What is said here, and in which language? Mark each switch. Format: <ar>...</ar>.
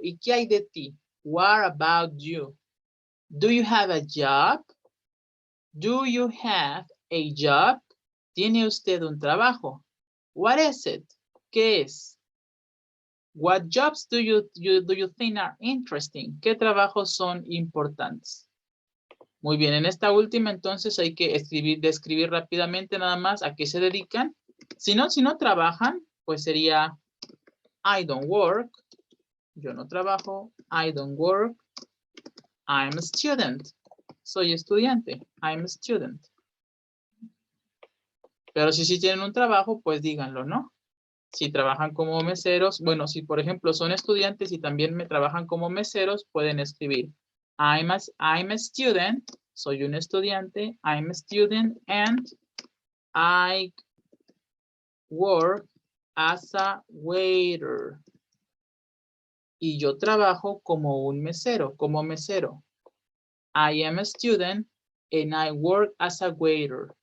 <es>¿Y qué hay de ti?</es> <en>What about you? Do you have a job? Do you have a job?</en> <es>¿Tiene usted un trabajo?</es> <en>What is it?</en> <es>¿Qué es?</es> <en>What jobs do you think are interesting?</en> <es>¿Qué trabajos son importantes? Muy bien, en esta última entonces hay que describir rápidamente nada más a qué se dedican. Si no trabajan, pues sería</es> <en>I don't work.</en> <es>Yo no trabajo. I don't work. I'm a student. Soy estudiante. I'm a student. Pero si sí tienen un trabajo, pues díganlo, ¿no? Si trabajan como meseros, bueno, si por ejemplo son estudiantes y también me trabajan como meseros, pueden escribir</es> <en>I'm a student.</en> <es>Soy un estudiante.</es> <en>I'm a student and I work as a waiter.</en> <es>Y yo trabajo como un mesero, como mesero.</es> <en>I am a student and I work as a waiter.</en>